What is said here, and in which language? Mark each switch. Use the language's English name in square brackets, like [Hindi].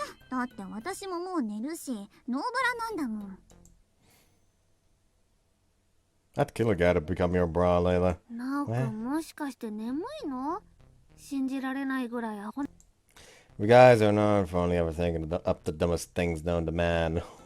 [Japanese] だって私ももう寝るし、ノーバラなんだもん。 [English] That killer gotta become your bra, Layla. [Japanese] ナオくんもしかして眠いの？信じられないぐらいアホ。 [English] We guys are known for only ever thinking up the dumbest things known to man.